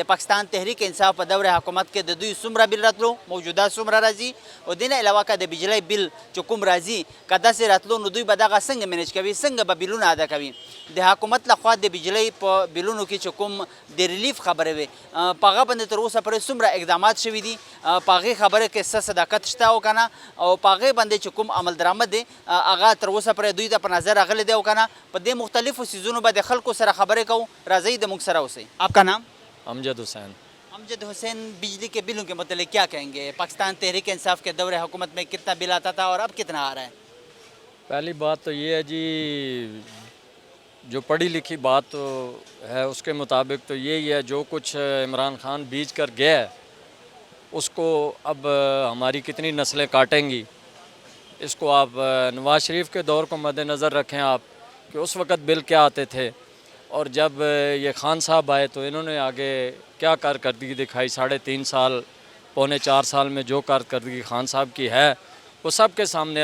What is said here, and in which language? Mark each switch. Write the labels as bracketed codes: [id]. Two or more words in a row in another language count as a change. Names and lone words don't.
[ps] پاکستان تحریک انصاف په دور حکومت کې د دوی څومره بل راتلو موجوده څومره راځي او د نه علاوه که د بجلی بل چې کوم راځي که داسې راتلو نو دوی به دغه څنګه منیج کوي څنګه به بلونه ادا کوي د حکومت لخوا د بجلی په بلونو کې چې کوم د ریلیف خبرې وي په هغه باندې تر اوسه پورې څومره اقدامات شوي دي په هغې خبره کې څه صداقت شته او که نه او په هغې باندې چې کوم عمل درآمد دی هغه تر اوسه پورې دوی ته په نظر راغلی دی او که نه په دې مختلفو څیزونو به د خلکو سره خبرې کوو راځئ د موږ سره اوسئ [ur] آپ کا نام امجد حسین امجد حسین بجلی کے بلوں کے متعلق کیا کہیں گے پاکستان تحریک انصاف کے دور حکومت میں کتنا بل آتا تھا اور اب کتنا آ رہا ہے پہلی بات تو یہ ہے جی جو پڑھی لکھی بات تو ہے اس کے مطابق تو یہی ہے جو کچھ عمران خان بیچ کر گیا ہے اس کو اب ہماری کتنی نسلیں کاٹیں گی اس کو آپ نواز شریف کے دور کو مد نظر رکھیں آپ کہ اس وقت بل کیا آتے تھے اور جب یہ خان صاحب آئے تو انہوں نے آگے کیا کارکردگی دکھائی 3.5 سال پونے 4 سال میں جو کارکردگی خان صاحب کی ہے وہ سب کے سامنے ہے.